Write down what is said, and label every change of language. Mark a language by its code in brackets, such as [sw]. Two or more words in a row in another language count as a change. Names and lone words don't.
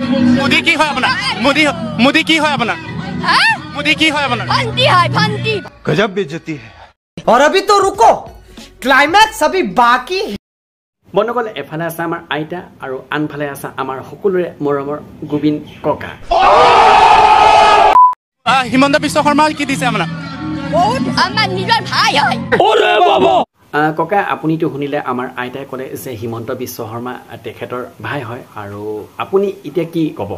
[hi] मोदी की है अपना मोदी की है अपना मोदी की है अपना फंटी गजब बेइज्जती है। और अभी तो रुको, क्लाइमैक्स अभी बाकी है। [as] বন্ধুসকল এফালে আছে আমাৰ আইতা আৰু আনফালে আছে আমাৰ সকলোৰে মৰমৰ গোবিন ককা হিমন্ত বিশ্ব শৰ্মা কি দিছে আপোনাৰ আমার নিজৰ ভাই হয় ওরে বাবা ককা আপুনিতো শুনিলে আমাৰ আইতাই ক'লে যে হিমন্ত বিশ্ব শৰ্মা তেখেতৰ ভাই হয় আৰু আপুনি এতিয়া কি ক'ব